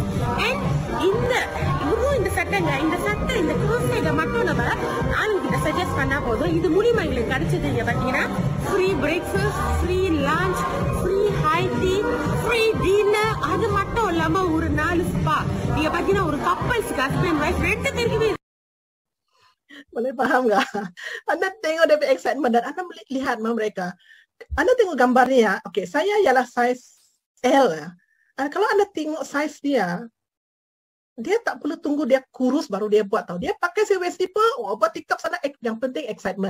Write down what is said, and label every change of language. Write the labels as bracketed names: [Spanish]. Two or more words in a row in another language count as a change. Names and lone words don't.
[Tamil] அண்ட் இந்த சட்டைங்க, இந்த சட்டை இந்த கோசையை மட்டும் நம்ம ஆளுங்கிட்ட சஜஸ்ட் பண்ணா போதும். இது மூலியமா எங்களுக்கு கிடைச்சது இங்க பாத்தீங்கன்னா [English] free breakfast, free lunch, free high tea, free dinner. [Tamil] அது மட்டும் இல்லாம ஒரு நாள் ஸ்பா. நீங்க பாத்தீங்கன்னா ஒரு கப்பல்ஸ்க்கு [English] husband wife [Tamil] 2 பேருக்குமே. [Malay] Boleh faham tak? Anda tengok dia punya excitement dan anda boleh lihat mereka. Anda tengok gambarnya ya. Okey, saya ialah size L ya. Kalau anda tengok size dia tak perlu tunggu dia kurus baru dia buat tahu. Dia pakai si [English] waist zipper, [Malay] buat TikTok sana, yang penting excitement.